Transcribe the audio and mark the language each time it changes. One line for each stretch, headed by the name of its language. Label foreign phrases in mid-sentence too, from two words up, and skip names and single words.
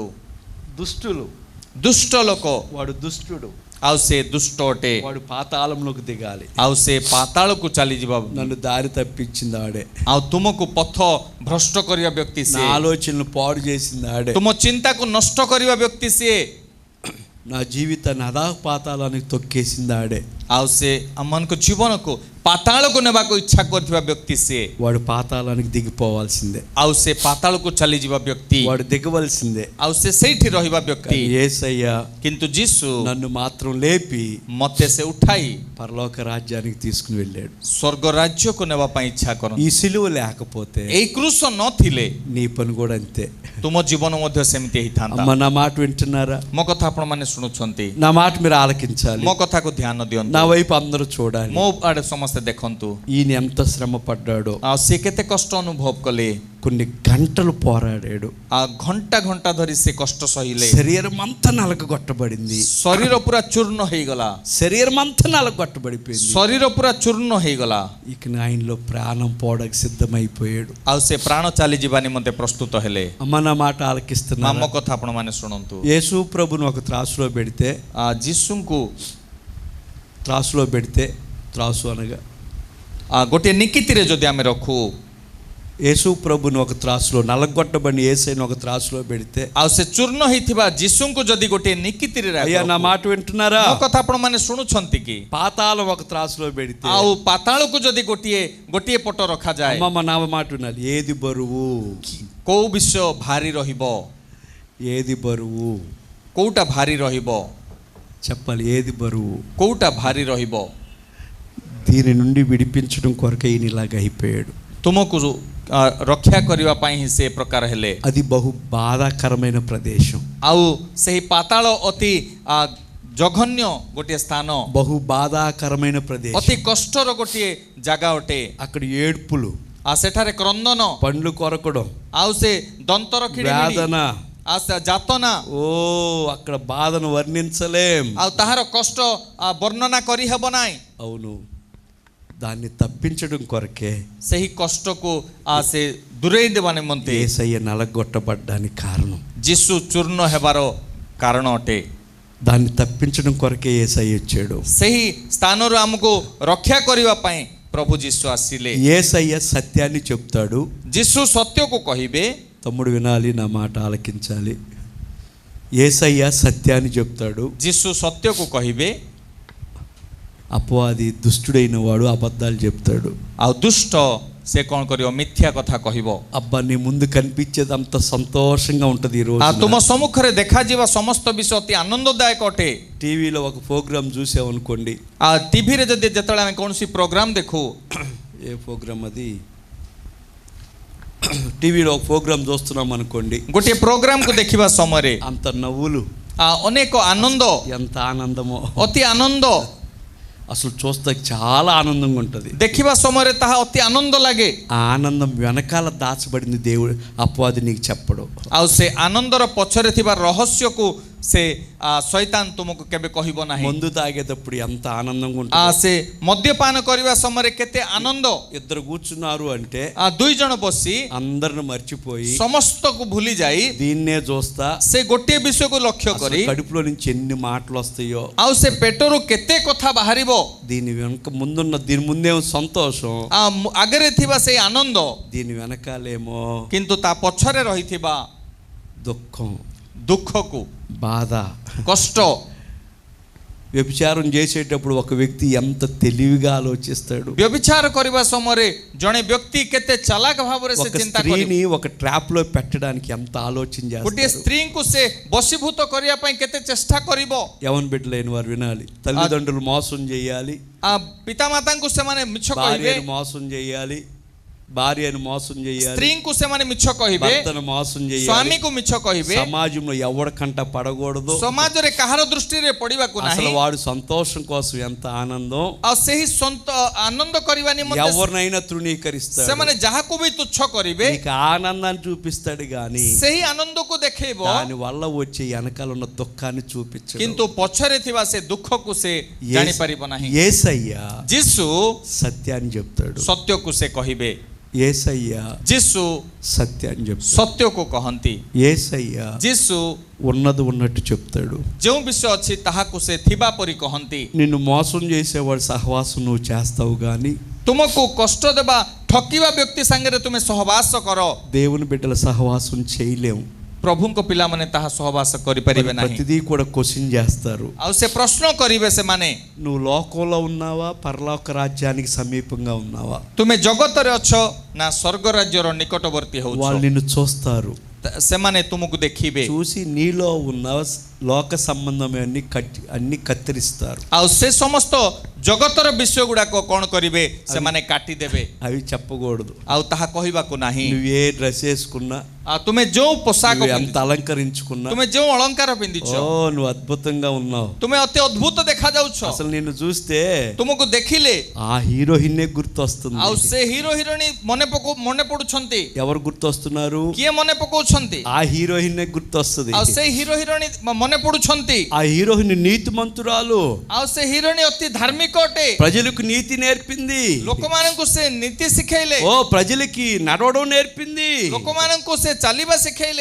Telugu: దుష్టులు,
Odia: ଦୁଷ୍ଟ ଲୋକ,
Telugu: వాడు దుష్టుడు,
Odia: ଆଉ ସେ ଦୁଷ୍ଟ ଅଟେ,
Telugu: వాడు పాతాళంలోకి దిగాలి,
Odia: ଆଉ ସେ ପାତାଳକୁ ଚାଲିଯିବ,
Telugu: నన్ను దారి తప్పించింది ఆడే,
Odia: ଆଉ ତୁମକୁ ପଥ ଭ୍ରଷ୍ଟ କରିବା ବ୍ୟକ୍ତି
Telugu: నా
Odia: ସିଏ,
Telugu: ఆలోచనలు పాడు చేసింది ఆడే,
Odia: ତୁମ ଚିନ୍ତାକୁ ନଷ୍ଟ କରିବା ବ୍ୟକ୍ତି ସିଏ,
Telugu: నా జీవితాన్ని అధా పాతాళానికి తొక్కేసింది ఆడే,
Odia: ଆଉ ସେ ଆମମାନଙ୍କ ଜୀବନକୁ ପାତାଳକୁ ନେବାକୁ ଇଚ୍ଛା କରୁଥିବା ବ୍ୟକ୍ତି ସିଏ,
Telugu: వాడు పాతాళానికి దిగిపోవాల్సిందే,
Odia: ଆଉ ସେ ପାତାଳକୁ ଚାଲିଯିବା ବ୍ୟକ୍ତି,
Telugu: వాడు దిగవలసిందే।
Odia: ଆଉ ସେ ସେଇଠି ରହିବା ବ୍ୟକ୍ତି।
Telugu: యేసయ్య
Odia: କିନ୍ତୁ ଯୀଶୁ
Telugu: నన్ను మాత్రం లేపి
Odia: ମତେ ସେ ଉଠାଇ
Telugu: పరలోక రాజ్యానికి తీసుకుని వెళ్ళాడు।
Odia: ସ୍ୱର୍ଗ ରାଜ୍ୟକୁ ନେବା ପାଇଁ ଇଚ୍ଛା
Telugu: ఈ
Odia: କରନ୍ତି।
Telugu: సిలువ లేకపోతే
Odia: ଏଇ କୃଷ ନଥିଲେ
Telugu: నీ పని కూడా అంతే।
Odia: ତୁମ ଜୀବନ ମଧ୍ୟ ସେମିତି ହେଇଥାନ୍ତା।
Telugu: అమ్మ నా మాట వింటున్నారా?
Odia: ମୋ କଥା ଆପଣ ମାନେ ଶୁଣୁଛନ୍ତି?
Telugu: నా మాట మీరు ఆలకించాలి,
Odia: ମୋ కథకు ଧ୍ୟାନ ଦିଅନ୍ତୁ,
Telugu: నా వైపు అందరూ చూడాలి।
Odia: ମୋ ଆଡେ ସମସ୍ତେ ଦେଖନ୍ତୁ।
Telugu: ఈయన ఎంత శ్రమ పడ్డాడో,
Odia: ଆଉ ସେ କେତେ କଷ୍ଟ ଅନୁଭବ କଲେ,
Telugu: కొన్ని గంటలు పోరాడాడు,
Odia: ଘଣ୍ଟା ଘଣ୍ଟା ଧରି ସେ କଷ୍ଟ ସହିଲେ,
Telugu: శరీరం అంతా నలగొట్టబడింది,
Odia: ଶରୀର ପୁରା ଚୂର୍ଣ୍ଣ ହେଇଗଲା,
Telugu: శరీరం అంతా నలగొట్టబడిపోయింది,
Odia: ଶରୀର ପୁରା ଚୂର୍ଣ୍ଣ ହେଇଗଲା,
Telugu: ఇక ఆయనలో ప్రాణం పోవడానికి సిద్ధమైపోయాడు।
Odia: ଆଉ ସେ ପ୍ରାଣ ଚାଲିଯିବା ନିମନ୍ତେ ପ୍ରସ୍ତୁତ ହେଲେ।
Telugu: అమ్మ నా మాట
Odia: ଆମ
Telugu: ఆలకిస్తున్నా?
Odia: କଥା ଆପଣ ମାନେ ଶୁଣନ୍ତୁ।
Telugu: యేసు ప్రభుని ఒక త్రాసులో పెడితే,
Odia: ଯୀଶୁଙ୍କୁ
Telugu: త్రాసులో పెడితే, త్రాసు అనగా
Odia: ଗୋଟିଏ ନିକିତିରେ ଯଦି ଆମେ ରଖୁ,
Telugu: యేసు ప్రభుని ఒక త్రాసులో, నలగొట్టబడిన యేసయ్యను ఒక త్రాసులో పెడితే,
Odia: ଆଉ ସେ ଚୂର୍ଣ୍ଣ ହେଇଥିବା ଯୀଶୁଙ୍କୁ ଯଦି ଗୋଟିଏ ନିକିତିରେ
Telugu: అయ్యా నా మాట వింటున్నారా?
Odia: ମୋ କଥା ଆପଣ ମାନେ ଶୁଣୁଛନ୍ତି କି?
Telugu: పాతాళం ఒక త్రాసులో పెడితే,
Odia: ଆଉ ପାତାଳକୁ ଯଦି ଗୋଟିଏ ପଟ ରଖାଯାଏ,
Telugu: అమ్మ నా మాట వినాలి, ఏది బరువు?
Odia: କୋଉ ବିଷୟ ଭାରି ରହିବ?
Telugu: ఏది బరువు
Odia: କୋଉଟା ଭାରି ରହିବ?
Telugu: చెప్పాలి, ఏది బరువు?
Odia: କୋଉଟା ଭାରି ରହିବ?
Telugu: దీని నుండి విడిపించడం కొరకే ఈయన ఇలాగ అయిపోయాడు।
Odia: ତୁମକୁ ରକ୍ଷା କରିବା ପାଇଁ ହିଁ ସେ ପ୍ରକାର ହେଲେ।
Telugu: అది బహు బాధాకరమైన ప్రదేశం,
Odia: ଆଉ ସେହି ପାତାଳ ଅତି ଜଘନ୍ୟ ଗୋଟିଏ ସ୍ଥାନ,
Telugu: బహు బాధాకరమైన
Odia: ଅତି
Telugu: ప్రదేశం।
Odia: କଷ୍ଟର ଗୋଟିଏ ଜାଗା ଅଟେ।
Telugu: అక్కడ ఏడ్పులు,
Odia: ସେଠାରେ କ୍ରନ୍ଦନ,
Telugu: పండ్లు కొరకడం,
Odia: ଆଉ ସେ ଦନ୍ତର କିଡ଼ିମିଡ଼ି,
Telugu: వేదన,
Odia: ଯାତନା,
Telugu: ఓ అక్కడ బాధను వర్ణించలేం।
Odia: ଆଉ ତାହାର କଷ୍ଟ ବର୍ଣ୍ଣନା କରିହେବ ନାହିଁ।
Telugu: అవును, దాన్ని తప్పించడం కొరకే
Odia: ସେହି କଷ୍ଟକୁ ସେ ଦୂରେଇ ଦେବା ନିମନ୍ତେ
Telugu: యేసయ్య నలగొట్టబడ్డానికి కారణం,
Odia: ଯୀଶୁ ଚୂର୍ଣ୍ଣ ହେବାର କାରଣ ଅଟେ।
Telugu: దాన్ని తప్పించడం కొరకే యేసయ్య వచ్చాడు।
Odia: ସେହି ସ୍ଥାନରୁ ଆମକୁ ରକ୍ଷା କରିବା ପାଇଁ ପ୍ରଭୁ ଯୀଶୁ ଆସିଲେ।
Telugu: యేసయ్య సత్యాన్ని చెప్తాడు,
Odia: ଯୀଶୁ ସତ୍ୟକୁ କହିବେ।
Telugu: తమ్ముడు వినాలి, నా మాట ఆలకించాలి। యేసయ్య సత్యాన్ని చెప్తాడు,
Odia: ଯୀଶୁ ସତ୍ୟକୁ କହିବେ।
Telugu: అపవాది దుష్టుడైన వాడు అబద్ధాలు చెప్తాడు।
Odia: ଆଉ ଦୁଷ୍ଟ ସେ କ'ଣ କରିବ? ମିଥ୍ୟା କଥା କହିବ।
Telugu: అబ్బా నీ ముందు కనిపించేది అంత సంతోషంగా ఉంటుంది ఈ రోజు।
Odia: ତୁମ ସମ୍ମୁଖରେ ଦେଖାଯିବା ସମସ୍ତ ବିଷୟ ଅତି ଆନନ୍ଦଦାୟକ ଅଟେ।
Telugu: టీవీలో ఒక ప్రోగ్రామ్ చూసామనుకోండి,
Odia: ଟିଭିରେ ଯେତେବେଳେ ଆମେ କୌଣସି ପ୍ରୋଗ୍ରାମ ଦେଖୁ,
Telugu: ఏ ప్రోగ్రామ్ అది? టీవీలో ఒక ప్రోగ్రామ్ చూస్తున్నాం అనుకోండి,
Odia: ଗୋଟେ ପ୍ରୋଗ୍ରାମ କୁ ଦେଖିବା ସମୟ
Telugu: అంత నవ్వులు,
Odia: ଅନେକ ଆନନ୍ଦ,
Telugu: ఎంత ఆనందమో,
Odia: ଅତି ଆନନ୍ଦ
Telugu: అసలు చూస్తే చాలా ఆనందంగా ఉంటుంది.
Odia: ଦେଖିବା ସମୟ ତାହା ଅତି ଆନନ୍ଦ ଲାଗେ.
Telugu: ఆ ఆనందం వెనకాల దాచబడింది దేవుడు అపవాది నీకు చెప్పడు.
Odia: ଆ ସେ ଆନନ୍ଦର ପଛରେ ଥିବା ରହସ୍ୟ କୁ ସେ ଶୟତାନ ତୁମକୁ କେବେ କହିବ ନାହିଁ.
Telugu: మందు తాగేటప్పుడు ఎంత ఆనందంగా
Odia: आ
Telugu: ఉంటుంది.
Odia: ସେ ମଦ୍ୟପାନ କରିବା ସମୟ କେତେ ଆନନ୍ଦ.
Telugu: ఇద్దరు కూర్చున్నారు అంటే
Odia: ଦୁଇ ଜଣ ବସି
Telugu: అందరిని మర్చిపోయి
Odia: ସମସ୍ତ କୁ ଭୁଲି ଯାଇ
Telugu: దీన్నే చూస్తా
Odia: ସେ ଗୋଟେ ବିଷୟ କୁ ଲକ୍ଷ୍ୟ କରି
Telugu: కడుపులో నుంచి ఎన్ని మాటలు వస్తాయో,
Odia: ଆ ସେ ପେଟରୁ କେତେ କଥା ବାହାରିବ.
Telugu: దీని వెనక ముందున్న దీని ముందేమో సంతోషం,
Odia: ଆଗରେ ଥିବା ସେ ଆନନ୍ଦ,
Telugu: దీని వెనకాలేమో
Odia: କିନ୍ତୁ ତା ପଛରେ ରହିଥିବା
Telugu: దుఃఖం,
Odia: ଦୁଃଖ କୁ,
Telugu: బాధ.
Odia: कष्ट.
Telugu: వ్యభిచారం చేసేటప్పుడు ఒక వ్యక్తి ఎంత తెలివిగా ఆలోచిస్తాడు.
Odia: ବ୍ୟଭିଚାର କରିବା ସମୟ ଜଣେ ବ୍ୟକ୍ତି କେତେ ଚାଲାକ ଭାବରେ ସେ
Telugu: ఒక
Odia: ଚିନ୍ତା କରି.
Telugu: స్త్రీని ఒక ట్రాప్ లో పెట్టడానికి ఎంత ఆలోచన
Odia: गोटे
Telugu: చేస్తాడు.
Odia: ସ୍ତ୍ରୀ କୁ ସେ ବଶୀଭୂତ କରିବା ପାଇଁ କେତେ ଚେଷ୍ଟା କରିବ.
Telugu: యవన బిడ్డలైన వారు వినాలి, తల్లిదండ్రులు మోసం చేయాలి,
Odia: ପିତାମାତା କୁ ସେ ମାନେ ମିଛ କହିବେ,
Telugu: భార్యను మోసం చేయాలి, భార్యను మోసం చేయాలి,
Odia: ସ୍ତ୍ରୀ କୁ ସେ ମାନେ ମିଛ କହିବେ,
Telugu: భర్తను మోసం చేయాలి,
Odia: ସ୍ୱାମୀ କୁ ମିଛ କହିବେ.
Telugu: సమాజంలో ఎవడ కంట పడకూడదు.
Odia: ସମାଜ ରେ କାହାର ଦୃଷ୍ଟି ରେ ପଡ଼ିବା କୁ
Telugu: అసలు
Odia: नाही.
Telugu: వాడు సంతోషం కోసం ఎంత ఆనందం.
Odia: ଆ ସେହି ସନ୍ତ ଆନନ୍ଦ କରିବା ନିମନ୍ତେ
Telugu: ఎవరినైనా తృణీకరిస్తాడు,
Odia: ସେ ମାନେ ଯାହା କୁ ବି ତୁଚ୍ଛ କରିବେ,
Telugu: నీకు ఆనందాన్ని చూపిస్తాడు గాని
Odia: ସେହି ଆନନ୍ଦ କୁ ଦେଖାଇବ,
Telugu: దాని వల్ల వచ్చే వెనకాల ఉన్న దుఃఖాన్ని చూపించడు.
Odia: କିନ୍ତୁ ପଛରେ ଥିବା ସେ ଦୁଃଖ କୁ ସେ ଜାଣି ପାରିବ ନାହିଁ.
Telugu: యేసయ్య
Odia: जीसु
Telugu: సత్యాన్ని చెప్తాడు.
Odia: ସତ୍ୟ କୁ ସେ କହିବେ.
Telugu: యేసయ్య
Odia: जीसु
Telugu: సత్యాన్ని చెప్తాడు.
Odia: ସତ୍ୟ କୁ କହନ୍ତି.
Telugu: యేసయ్య
Odia: जीसु
Telugu: ఉన్నది ఉన్నట్టు చెప్తాడు.
Odia: ଯେଉଁ ବିଷୟ ଅଛି ତାହାକୁ ସେ ଥିବା ପରି କହନ୍ତି.
Telugu: నిన్ను మోసం చేసేవాడు సహవాసం నువ్వు చేస్తావు గాని
Odia: ତୁମକୁ କଷ୍ଟ ଦେବା ଠକିବା ବ୍ୟକ୍ତି ସଙ୍ଗେ ତୁମେ ସହବାସ କର,
Telugu: దేవుని బిడ్డల సహవాసం చేయలేము.
Odia: ପ୍ରଭୁ କୁ ପିଲା ମାନେ ତାହା ସହବାସ କରି ପାରିବେ ନାହିଁ.
Telugu: ప్రతిదీ కూడా క్వశ్చన్ చేస్తారు.
Odia: ଆ ସେ ପ୍ରଶ୍ନ କରିବେ ସେ ମାନେ
Telugu: నువ్వు లోకంలో ఉన్నావా, పరలోక రాజ్యానికి సమీపంగా ఉన్నావా?
Odia: ତୁମେ ଜଗତ ରେ ଅଛ ନା ସ୍ୱର୍ଗ ରାଜ୍ୟ ର ନିକଟବର୍ତ୍ତୀ
Telugu: వాళ్ళు
Odia: होछो.
Telugu: నిన్ను చూస్తారు,
Odia: ସେ ମାନେ ତୁମକୁ ଦେଖିବେ.
Telugu: చూసి నీలో ఉన్న లోక సంబంధమైన అన్ని కత్తిరిస్తారు.
Odia: ଆ ସେ ସମସ୍ତ ଜଗତର ବିଷୟ ଗୁଡ଼ା କୁ କଣ କରିବେ ସେ ମାନେ କାଟି ଦେବେ.
Telugu: అవి చెప్పకూడదు.
Odia: ଆ ତାହା କହିବା କୁ ନାହିଁ.
Telugu: నువ్వు ఏ డ్రెస్ వేసుకున్నా,
Odia: ତୁମେ ଯେଉଁ ପୋଷାକ
Telugu: నువ్వు ఎంత అలంకరించుకున్నా,
Odia: ତୁମେ ଯେଉଁ ଅଳଙ୍କାର ପିନ୍ଧିଛ,
Telugu: ఓ నువ్వు అద్భుతంగా ఉన్నావు.
Odia: ତୁମେ ଅତି ଅଦ୍ଭୁତ ଦେଖା ଯାଉଛ.
Telugu: అసలు నిన్ను చూస్తే
Odia: ତୁମକୁ ଦେଖିଲେ
Telugu: ఆ హీరోయిన్నే గుర్తొస్తుంది.
Odia: ଆ ସେ ହିରୋ ହିରୋଇନୀ ମନେ ପଡୁଛନ୍ତି.
Telugu: ఎవరు గుర్తొస్తున్నారు?
Odia: କିଏ ମନେ ପକୋଛନ୍ତି?
Telugu: ఆ హీరోయిన్నే గుర్తొస్తుంది.
Odia: ଆ ସେ ହିରୋ ହିରୋଇନୀ ମନେ ପଡୁଛନ୍ତି.
Telugu: ఆ హీరోయిన్ నీతిమంతురాలు,
Odia: ଆ ସେ ହିରୋଇନୀ ଅତି ଧାର୍ମିକ ଅଟେ.
Telugu: ప్రజలకు నీతి నేర్పింది,
Odia: ଲୋକମାନଙ୍କୁ ସେ ନୀତି ଶିଖାଇଲେ,
Telugu: ఓ ప్రజలకి నడవడం నేర్పింది.
Odia: ଲୋକମାନଙ୍କୁ ସେ ଚାଲିବା ଶିଖାଇଲେ.